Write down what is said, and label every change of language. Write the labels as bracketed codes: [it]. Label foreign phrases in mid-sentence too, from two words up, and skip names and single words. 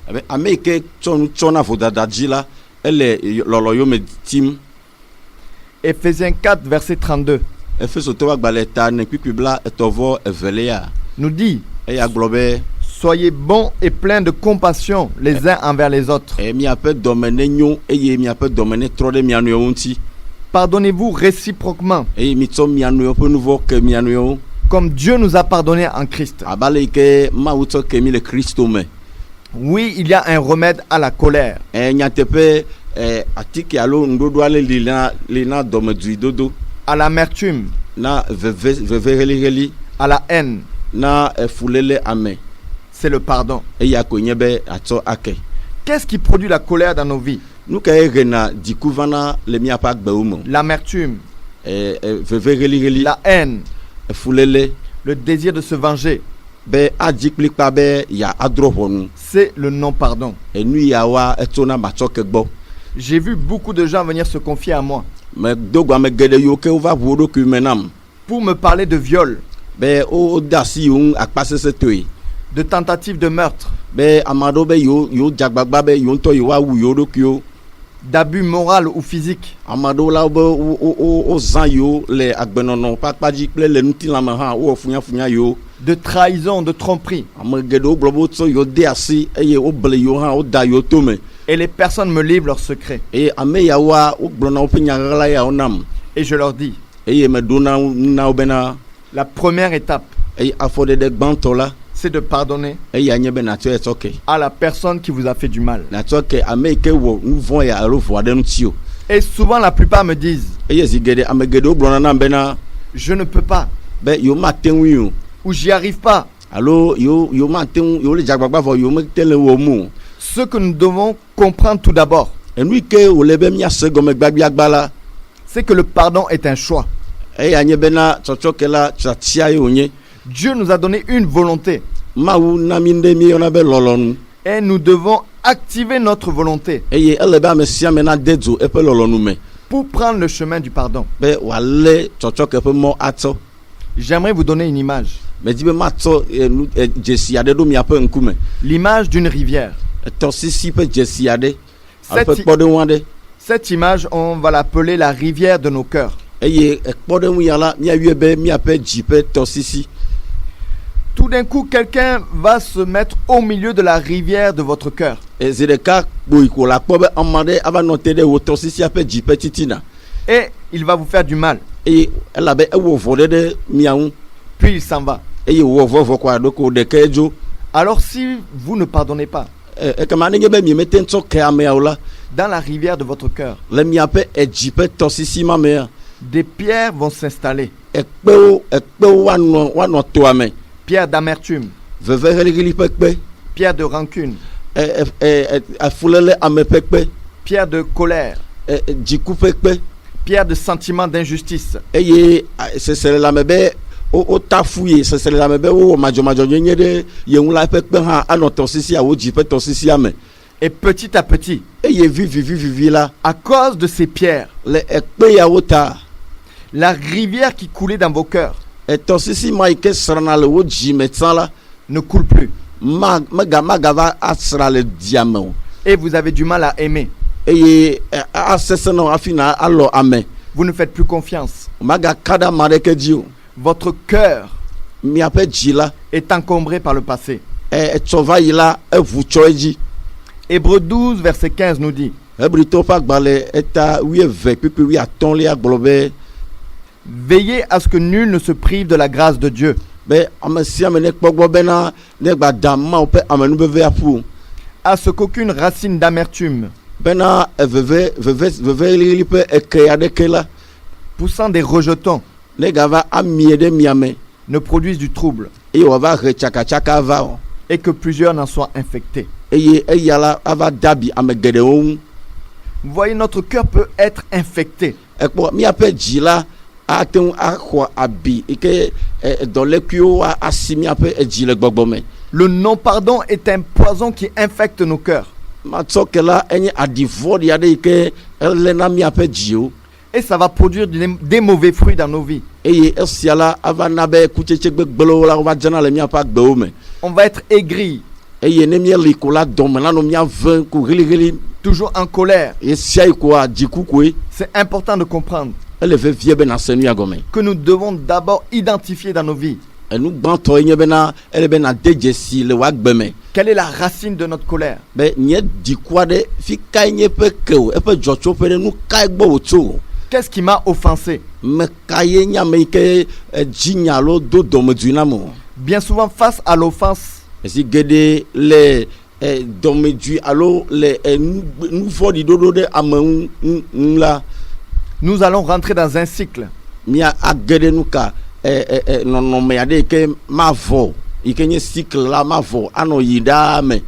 [fr] Éphésiens 4 verset 32 nous dit, Soyez bons et pleins de compassion les uns envers les autres. [ee] Miaƒe dɔmene nyo eye miaƒe dɔmene trɔ ɖe mia nɔewo ŋuti. [fr] Pardonnez-vous réciproquement, [ee] Eye mitsɔ mia nɔewo ƒe nu vɔ ke mia nɔewo. [fr] comme Dieu nous a pardonné en Christ. [ee] Abe ale yi ke Mawu tsɔ ke mi le Kristo me. [fr] Oui, il y a un remède à la colère, [ee] Nyateƒe atike alo ŋuɖoɖo ale li na dɔmedzoedodo, [fr] à l'amertume, [ee] na veve heliheli, [fr] à la haine. [ee] na fuléle ame. [fr] C'est le pardon. [ee] Eya koe nye be atsɔ ake. [fr] Qu'est-ce qui produit la colère dans nos vies? [ee] Nu ka ye hena dziku vana le miaƒe agbewo me. [fr] L'amertume, [ee] Veve heliheli, [fr] la haine, [ee] fuléle, [fr] le désir de se venger. [ee] be adzi kplikpa be ya adrɔ ʋɔnu. [fr] C'est le non-pardon. [ee] Enu yawoa etsona matsɔke gbɔ. [fr] J'ai vu beaucoup de gens venir se confier à moi [ee] Me dogo ame geɖe yiwo ke wova ʋu wo ɖokui me nam. [fr] pour me parler de viol, [ee] Be wode asi yiwo ŋu akpasesẽtɔe. [fr] de tentatives de meurtre, [ee] Be ame aɖewo be yewo dze agbagba be yewo ŋutɔ yewoawu yewo ɖokuiwo. [fr] d'abus moral ou physique, [ee] Ame aɖewo la be wozã yewo le agbenɔnɔ ƒe akpadzi kple le ŋutilãme hã wowɔ funyafunya yewo. [fr] de trahison, de tromperie. [ee] Ame geɖewo gblɔ be wotsɔ yewo de asi eye woble yewo hã woda yewo tome. [fr] Et les personnes me livrent leurs secrets. [ee] Eye ame yawoa wogblɔna woƒe nyaɣla yawo nam. [fr] Et je leur dis, [ee] Eye meɖo na wo bena [fr] la première étape, [ee] eye afɔɖeɖe gbãtɔ la [fr] c'est de pardonner [ee] eya nye be natsɔ etsɔ ke. [fr] à la personne qui vous a fait du mal. [ee] Natsɔ ke ame yi ke wɔ nu vɔ̃ ya alo ʋu aɖe ŋuti o. [fr] Et souvent, la plupart me disent, [ee] Eye zi geɖe ame geɖewo gblɔna nam bena [fr] je ne peux pas, [ee] be yewo mate ŋui o. [fr] ou j'y arrive pas. [ee] Alo yewo mate ŋu yewo le dzagbagba vɔ yewo mete le wɔm o. [fr] Ce que nous devons comprendre tout d'abord, [ee] Enu yi ke wòle be míase gɔme gbagbiagba la [fr] c'est que le pardon est un choix. [ee] eya nye bena tsɔtsɔke la tsatia ye wònye. [fr] Dieu nous a donné une volonté [ee] Mawu na mi ɖe míeyɔna be lɔlɔnu [fr] et nous devons activer notre volonté [ee] eye ele be ame sia ame nade dzo eƒe lɔlɔnu me [fr] pour prendre le chemin du pardon. [ee] be wòalé tsɔtsɔke ƒe mɔ atsɔ. [fr] J'aimerais vous donner une image, [ee] Medi be matsɔ dzesi aɖe ɖo miaƒe ŋkume. [fr] l'image d'une rivière. [ee] Tɔsisi ƒe dzesi aɖe alo ƒe [fr] Cette, [ee] kpɔɖeŋu aɖe. [fr] cette image, on va l'appeler la rivière de nos cœurs. [ee] Eye kpɔɖeŋu ya la míayɔe be míaƒe dzi ƒe tɔsisi. [fr] Tout d'un coup, quelqu'un va se mettre au milieu de la rivière de votre cœur. [ee] Zi ɖeka kpoyi ko la kpɔ be ame aɖe ava nɔ te ɖe wò tɔsisia ƒe dzi ƒe titina. [fr] Et il va vous faire du mal. [ee] Eye elabe ewɔ vɔ ɖe mia ŋu [fr] Puis il s'en va. [ee] eye wòwɔ vɔvɔ kɔ aɖoko ɖeke dzo. [fr] Alors si vous ne pardonnez pas, [ee] Ekema ne nye be miemete ŋu tsɔ ke ameawo la [fr] dans la rivière de votre cœur, [ee] le miaƒe edzi ƒe tɔsisi ma mea, [fr] des pierres vont s'installer. [ee] ekpewo woanɔ toa me. [fr] Pierres d'amertume, [ee] Veve heliheli ƒe kpe, [fr] pierres de rancune, [ee] afuléle ame ƒe kpe, [fr] pierres de colère, [ee] dziku ƒe kpe. [fr] pierres de sentiments d'injustice. [ee] Eye sesele la me be wotafu ye, sesele la me be wowɔ madzɔmadzɔ nyenye ɖe ye ŋu la ƒe kpe hã anɔ tɔsisia wo dzi ƒe tɔsisia me. [fr] Et petit à petit, [ee] Eye vivi la [fr] à cause de ces pierres, [ee] le ekpe yawo ta [fr] la rivière qui coulait dans vos cœurs [ee] tɔsisi ma yi ke srana le wo dzi me tsã la [fr] ne coule plus. [ee] magava asra le dia me o. [fr] Et vous avez du mal à aimer. [ee] Eye asese na hafi na alɔ ame. [fr] Vous ne faites plus confiance. [ee] Magaka ɖe ame aɖeke dzi o. [fr] Votre cœur [ee] Miaƒe dzi la [fr] est encombré par le passé. [ee] etsɔ va yi la eʋu tsɔ edzi. [fr] Hébreux 12, verset 15 nous dit, [ee] Hebritɔwo ƒe agbalẽ eta 12 kpekpe 15 gblɔ be [fr] veillez à ce que nul ne se prive de la grâce de Dieu. [ee] be ame sia ame ne kpɔ gbɔ bena ne gbada Mawu ƒe amenuveve aƒu o. [fr] À ce qu'aucune racine d'amertume [ee] Bena veve heliheli ƒe eke aɖeke la [fr] poussant des rejetons [ee] ne gava amie ɖe mia me [fr] ne produise du trouble [ee] eye wòava he tsakatsaka ava o. [fr] et que plusieurs n'en soient infectés. [ee] Eye eya la ava dabi ame geɖewo ŋu. [fr] Vous voyez, notre cœur peut être infecté. [ee] Ekpɔ miaƒe dzi la ate ŋu axɔ abi yi ke dɔlekuiwo asi miaƒe edzi le gbɔgbɔ me. [fr] Le non-pardon est un poison qui infecte nos cœurs. [ee] Matsɔ ke la enye aɖivɔɖi aɖe yi ke elé na miaƒe dziwo. [fr] Et ça va produire des mauvais fruits dans nos vies. [ee] Eye esia la ava na be kutsetse gbegblẽwo la wova dzena le miaƒe agbewo me. [fr] On va être aigri, [ee] Eye ne mieli ko la dɔme la nɔ miave ko heliheli. [fr] toujours en colère. [ee] Esia yi koa dziku koe. [fr] C'est important de comprendre [ee] Ele vevie be nase nu ya gɔme. [fr] que nous devons d'abord identifier dans nos vies [ee] enu gbãtɔ nye bena ele bena de dzesi le woagbe me. [fr] Quelle est la racine de notre colère? [ee] Be nye diku aɖe fi kae nye eƒe ke o, eƒe dzɔtsoƒe ɖe nu kae gbɔ wòtso o. [fr] Qu'est-ce qui m'a offensé? [ee] Me ka ye nye ame yi ke dzi nya alo do dɔmedzoe nam o. [fr] Bien souvent, face à l'offense, [ee] Esi geɖe le dɔmedzoe alo le nu vɔ̃ɖi ɖoɖo ɖe ame ŋu la, [fr] nous allons rentrer dans un cycle. [ee] mia age ɖe nu ka nɔnɔme aɖe yi ke mavɔ, yi ke nye cycle la mavɔ anɔ yi ɖaa me.